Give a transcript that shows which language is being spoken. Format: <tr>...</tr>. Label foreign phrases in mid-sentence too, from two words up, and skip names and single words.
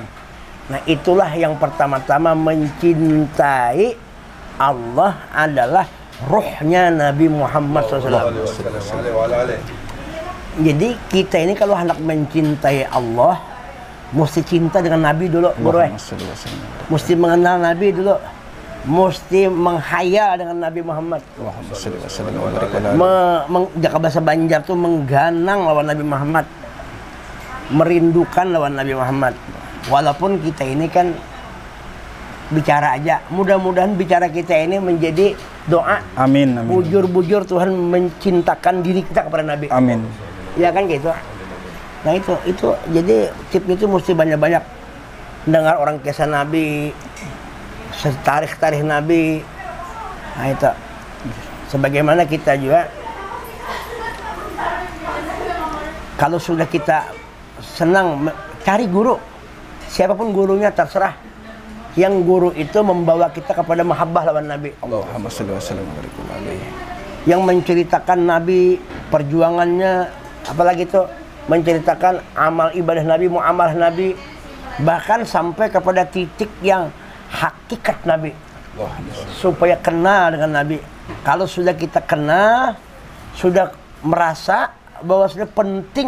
<id>Nah, itulah yang pertama-tama mencintai Allah adalah ruhnya Nabi Muhammad SAW. Jadi kita ini kalau hendak mencintai Allah, mesti cinta dengan Nabi dulu, Bro. Mesti mengenal Nabi dulu. Mesti menghayal dengan Nabi Muhammad.</id> <bjn>Jaka bahasa Banjar tuh mengganang lawan Nabi Muhammad, merindukan lawan Nabi Muhammad.</bjn> <id>Walaupun kita ini kan bicara aja, mudah-mudahan bicara kita ini menjadi doa. Amin, amin.</id> <bjn>Bujur-bujur Tuhan mencintakan diri kita kepada Nabi.</bjn> <id>Amin. Ya kan gitu. Nah itu jadi tipnya itu mesti banyak-banyak dengar orang kisah Nabi, tarikh Nabi. Nah itu sebagaimana kita juga kalau sudah kita senang cari guru, siapapun gurunya terserah, yang guru itu membawa kita kepada mahabbah lawan Nabi.</id> <ar>Allahumma shalli wa sallim wa barik alaihi.</ar> <id>Yang menceritakan Nabi, perjuangannya, apalagi itu menceritakan amal ibadah Nabi, muamalah Nabi, bahkan sampai kepada titik yang hakikat Nabi, supaya kenal dengan Nabi. Kalau sudah kita kenal, sudah merasa bahwa sudah penting.</id>